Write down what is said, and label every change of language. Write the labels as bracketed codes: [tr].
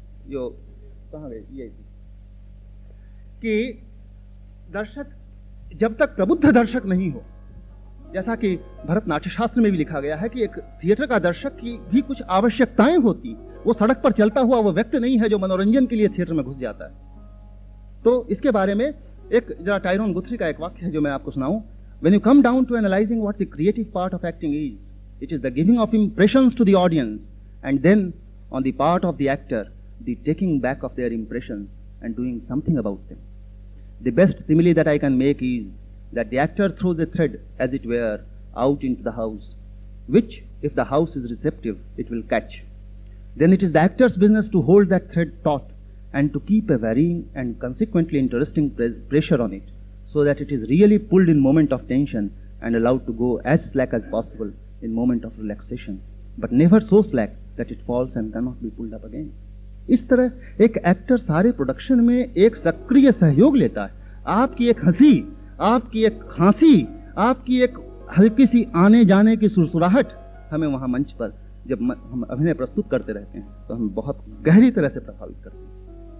[hi] जो कहां गए ये कि दर्शक जब तक प्रबुद्ध दर्शक नहीं हो, जैसा कि भरतनाट्य शास्त्र में भी लिखा गया है कि एक थिएटर का दर्शक की भी कुछ आवश्यकताएं होती, वो सड़क पर चलता हुआ वो व्यक्ति नहीं है जो मनोरंजन के लिए थिएटर में घुस जाता है। तो इसके बारे में एक जरा टायरॉन गुथरी का एक वाक्य है जो मैं आपको सुनाऊं। [en] When you come down to analyzing what the creative part of acting is, it is the giving of impressions to the audience, and then on the part of the actor, the taking back of their impressions and doing something about them. The best simile that I can make is that the actor throws a thread, as it were, out into the house, which, if the house is receptive, it will catch. Then it is the actor's business to hold that thread taut and to keep a varying and consequently interesting pressure on it, so that it is really pulled in moment of tension and allowed to go as slack as possible in moment of relaxation, but never so slack that it falls and cannot be pulled up again. [hi] इस तरह एक actor सारे production में एक सक्रिय सहयोग लेता है। आपकी एक हंसी, आपकी एक खांसी, आपकी एक हल्की सी आने जाने की सुरसुराहट हमें वहां मंच पर जब हम अभिनय प्रस्तुत करते रहते हैं तो हमें बहुत गहरी तरह से प्रभावित करती है।